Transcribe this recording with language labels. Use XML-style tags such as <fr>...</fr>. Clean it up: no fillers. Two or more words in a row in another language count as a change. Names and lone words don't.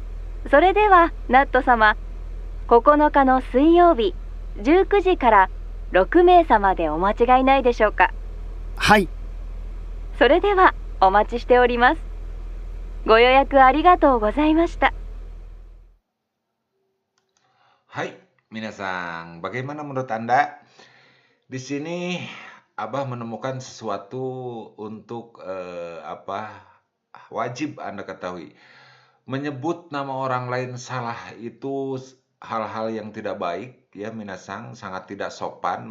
<ja>それでは、ナット様、9日の水曜日、19時から6名様でお間違いないでしょうか。はい。それでは、お待ちしております。ご予約ありがとうございました。</ja> <id>Hai, minasang. Bagaimana menurut Anda? Di sini Abah menemukan sesuatu untuk wajib Anda ketahui. Menyebut nama orang lain salah itu hal-hal yang tidak baik ya minasang, sangat tidak sopan.</id>